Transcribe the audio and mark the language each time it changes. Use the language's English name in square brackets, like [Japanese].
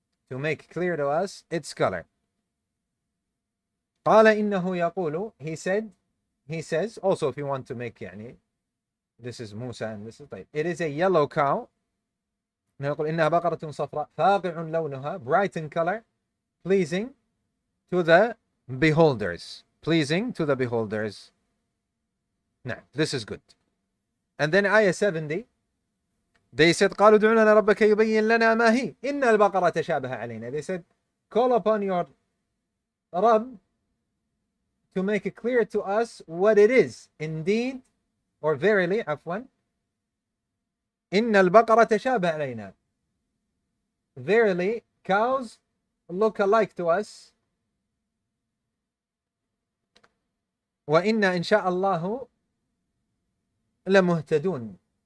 [English] To make clear to us its color. [Arabic] قال إنه يقول, [English] he says, also if you want to make [Arabic] يعني, [English] this is Musa and this is [Arabic] طيب. [English] It is a yellow cow. [Arabic] يقول إنها بقرة صفراء فاقع لونها, [English] bright in color, pleasing to the beholders. Pleasing to the beholders. Now, this is good. And then ayah 70, they said [Arabic] قالوا ادع لنا ربك يبين لنا ما هي إن البقرة تشابه علينا. [English] They said, call upon your Rabb to make it clear to us what it is. Indeed, or verily, [Arabic] عفوا, إن البقرة تشابه علينا. [English] Verily, cows look alike to us. [Arabic] وإنا إن شاء الله لمهتدون.